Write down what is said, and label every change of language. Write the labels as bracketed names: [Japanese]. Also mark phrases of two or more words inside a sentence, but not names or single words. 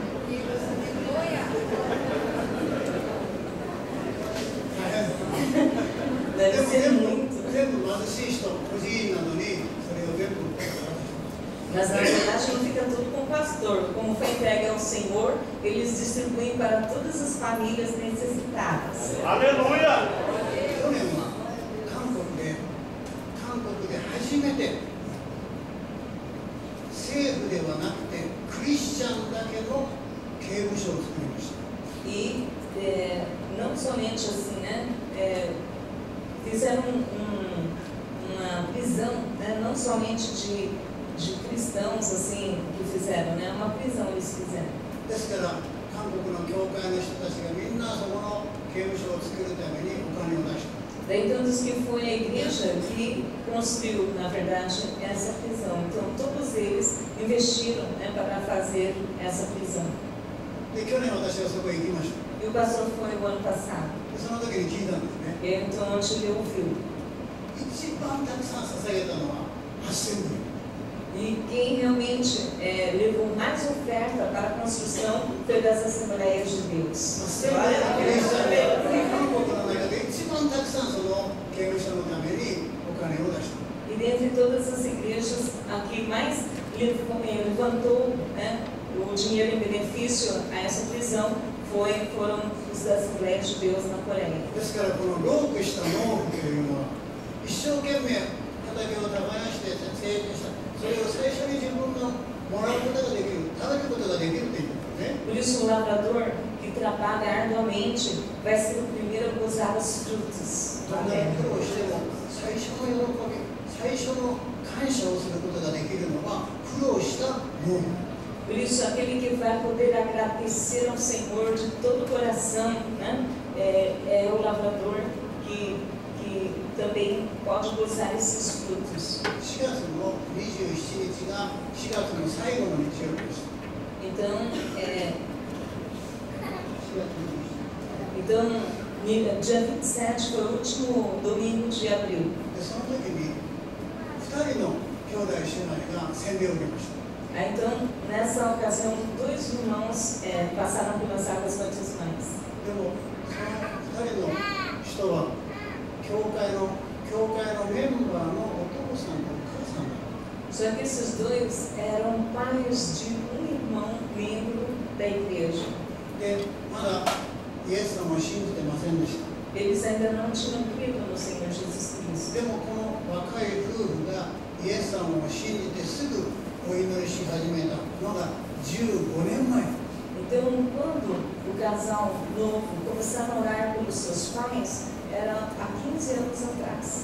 [Portuguese] Deve ser muito. Mas na verdade não fica tudo com o pastor. Como foi entregue ao Senhor, eles distribuem para todas as famílias necessitadas. Aleluia! [Japanese] 政府ではなくてクリスチャンだけの刑務所を作りました。 [Portuguese] E não somente assim, né? Fizeram uma prisão, né? Não somente de cristãos assim que fizeram, né? Uma prisão eles fizeram. [Japanese] ですから韓国の教会の人たちがみんなそこの刑務所を作るためにお金を出した。 [Portuguese] Daí então diz que foi a igreja que construiu, na verdade, essa prisão. Então todos eles investiram, né, para fazer essa prisão. [Japanese] で去年私はそこへ行きました。 [Portuguese] E o pastor foi o ano passado. [Japanese] でその時に聞いたんですね。 [Portuguese] E então onde ele ouviu. [Japanese] 一番たくさん捧げたのは8000ドル。 [Portuguese] E quem realmente levou mais oferta para a construção foi das Assembleias de Deus. [Japanese] 韓国の中で一番たくさんその刑務所のためにお金を出した。 [Portuguese] E dentre todas as igrejas, a que mais levantou, né, o dinheiro em benefício a essa prisão foram os das Assembleias de Deus na Coreia. [Japanese] ですからこのロープした農夫というのは一生懸命畑を耕して成長した。それを最初に自分がもらうことができる、食べることができるということね。 [Portuguese] Por isso, o lavrador que trabalha arduamente vai ser o primeiro a gozar os frutos. [Japanese] どんなに苦労しても最初の喜び、最初の感謝をすることができるのは苦労した農夫。 [Portuguese] Por isso, aquele que vai poder agradecer ao Senhor de todo o coração, né, é o lavrador que também pode gozar esses frutos. [Japanese] 4 月の27日が4月の最後の日曜日です。 [Portuguese] Então, [Japanese] 4月27日。 [Portuguese] dia 27 foi o último domingo de abril. [Japanese] でその時に2人の兄弟姉妹が洗礼を受けました。 [Portuguese] Então, nessa ocasião, dois irmãos passaram pelas águas batismais. [Japanese] でもその2人の人は教会のメンバーのお父さんとお母さんだ。 [Portuguese] Só que esses dois eram pais de um irmão membro da igreja. [Japanese] でまだイエス様を信じてませんでした。 [Portuguese] Eles ainda não tinham crido no Senhor Jesus Cristo. [Japanese] でもこの若い夫婦がイエス様を信じてすぐお祈りし始めたのが15年前。 [Portuguese] Então, quando o casal novo começaram a orar pelos seus pais, era há 15 anos atrás.